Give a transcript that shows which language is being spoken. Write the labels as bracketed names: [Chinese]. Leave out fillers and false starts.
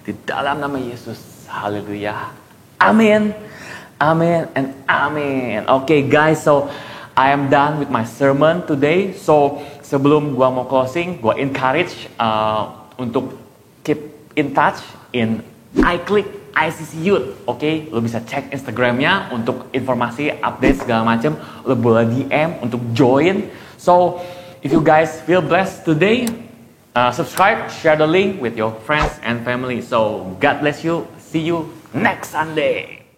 [Indonesian] Di dalam nama Yesus, haleluya. Amin, amin, [English] and [Indonesian] amin. [English] Okay guys, so I am done with my sermon today. [Indonesian] So sebelum gua mau closing, gua encourage untuk [English] keep in touch [Indonesian] in iClick ICC Youth. Okay, lo bisa cek Instagramnya untuk informasi, update segala macam. Lo boleh DM untuk join. [English] So if you guys feel blessed today, subscribe, share the link with your friends and family. So God bless you. See you next Sunday.